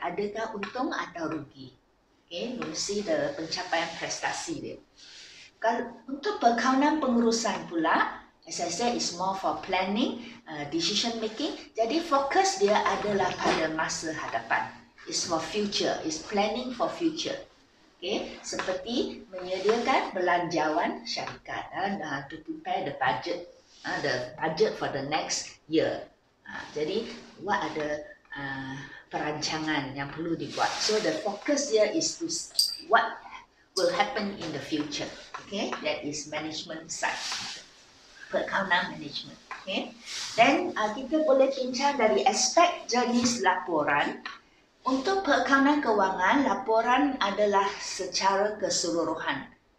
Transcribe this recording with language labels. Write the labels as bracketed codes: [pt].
[ms] Adakah untung atau rugi? [en] Okay, we'll see the [ms] pencapaian prestasi dia. Kalau untuk perakaunan pengurusan pula, [en] as I said, is more for planning, decision making. [ms] Jadi fokus dia adalah pada masa hadapan. [en] It's for future. It's planning for future. Okay, [ms] seperti menyediakan belanjawan syarikat [en] to prepare the budget. The budget for the next year. [ms] Jadi, what ada perancangan yang perlu dibuat. [en] So, the focus here is to what will happen in the future. Okay, that is management side. Perakaunan management. [ms] Okay. Dan kita boleh bincang dari aspek jenis laporan. Untuk perakaunan kewangan, laporan adalah secara keseluruhan.